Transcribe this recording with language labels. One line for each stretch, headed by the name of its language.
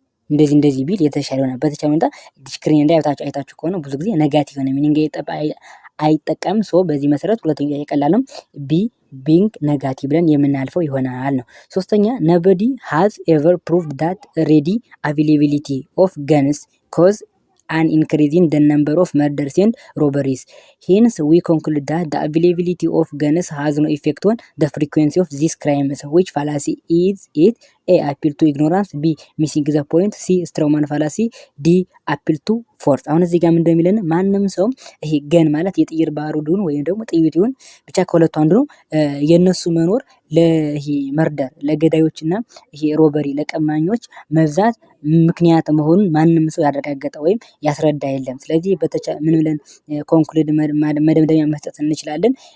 Amharic: እንደዚህ ቢል የተሻለ ይሆናል። በተቻለ ሁኔታ ዲስክሪን አይታችሁ ከሆነ ብዙ ጊዜ ኔጋቲቭ ነው ሚኒንግ አይጠቀምም። ሶ በዚህ መሰረት ሁለተኛ የቀላል ነው ቢ ቢንግ ኔጋቲቭ ብለን የምናልፈው ይሆናል ነው። ሶስተኛ
English: nobody has ever proved that ready availability of guns cause an increase in the number of murders and robberies. Hence we conclude that the availability of guns has no effect on the frequency of these crimes. Which fallacy is it? ኤ አፒል ቱ ኢግኖራንስ፣ ቢ ሚሲንግ ዘ ፖይንት፣ ሲ ስትሮማን ፋላሲ፣ ዲ አፒል ቱ ፎርስ።
Amharic: አሁን እዚህ ጋር ምን እንደሚለን ማንም ሰው ይሄ ገን ማለት የጥይት ባሩዱን ወይም ደግሞ ጥይት ይሁን ብቻ ከሁለቱ አንዱ ነው የነሱ መኖር ለይሄ መርደር ለገዳዮችና ይሄ ሮበሪ ለቀማኞች መብዛት ምክንያት መሆኑን ማንም ሰው ያረጋገጠ ወይም ያስረዳ የለም። ስለዚህ ምን ብለን ኮንክሉድ መደምደሚያ መስጠት እንችላለን?